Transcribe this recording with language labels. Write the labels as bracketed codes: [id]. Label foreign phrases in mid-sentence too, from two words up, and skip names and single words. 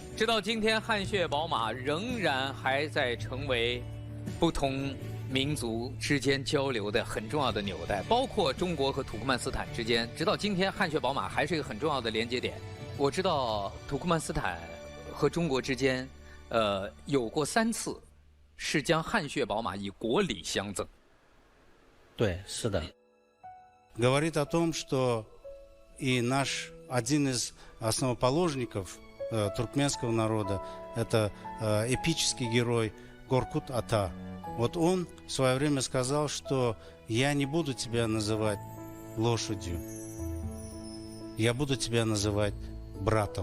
[zh] 直到今天，汗血宝马仍然还在成为不同民族之间交流的很重要的纽带，包括中国和土库曼斯坦之间，直到今天，汗血宝马还是一个很重要的连接点。我知道土库曼斯坦和中国之间，有过3次是将汗血宝马以国礼相赠。对，是的。 [ru] Говорит о том, что и наш один из основоположников туркменского народа, это эпический герой Горкут Ата. Вот он в свое время сказал, что я не буду тебя называть лошадью, я буду тебя называть братом.